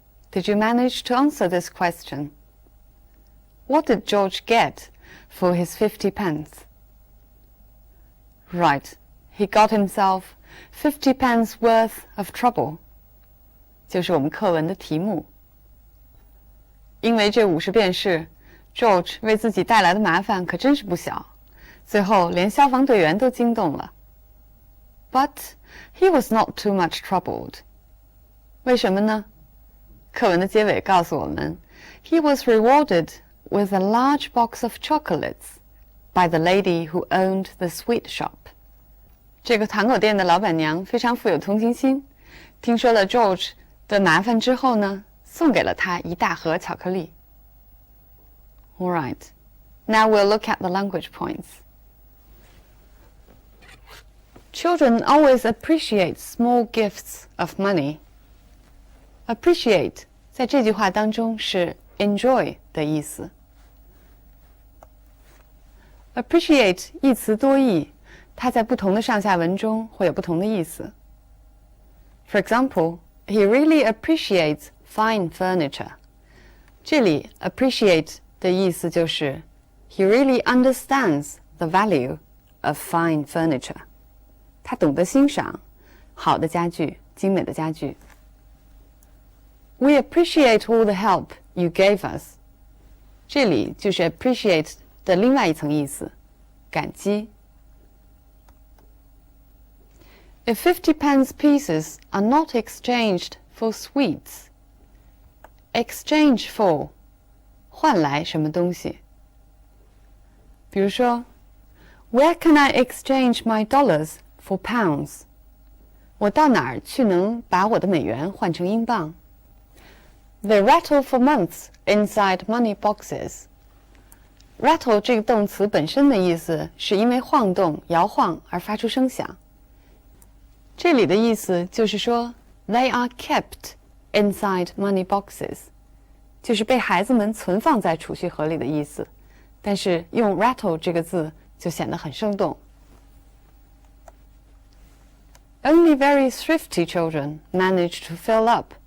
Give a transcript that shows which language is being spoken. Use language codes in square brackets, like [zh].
[en] Did you manage to answer this question? What did George get for his 50 pence? Right, he got himself 50 pence worth of trouble. [zh] 就是我们课文的题目。因为这50便士 ，George 为自己带来的麻烦可真是不小，最后连消防队员都惊动了。 [en] But he was not too much troubled. [zh] 为什么呢？课文的结尾告诉我们 [en] ，He was rewarded with a large box of chocolates by the lady who owned the sweet shop. [zh] 这个糖果店的老板娘非常富有同情心，听说了 George 的麻烦之后呢，送给了他一大盒巧克力。 [en] All right, now we'll look at the language points. Children always appreciate small gifts of money. [zh] Appreciate 在这句话当中是 enjoy 的意思。 Appreciate 一词多义，它在不同的上下文中会有不同的意思。 [en] For example, he really appreciates fine furniture. [zh] 这里 appreciate 的意思就是 [en] he really understands the value of fine furniture. [zh] 他懂得欣赏好的家具，精美的家具。 [en] We appreciate all the help you gave us. [zh] 这里就是 appreciate 的另外一层意思，感激。 [en] If 50 pence pieces are not exchanged for sweets, exchange for [zh] 换来什么东西？比如说 [en] ，Where can I exchange my dollars for pounds? [zh] 我到哪儿去能把我的美元换成英镑？ [en] They rattle for months inside money boxes. [zh] Rattle 这个动词本身的意思是因为晃动、摇晃而发出声响。这里的意思就是说 ， [en] They are kept inside money boxes， [zh] 就是被孩子们存放在储蓄盒里的意思。但是用 rattle 这个字就显得很生动。 [en] Only very thrifty children manage to fill up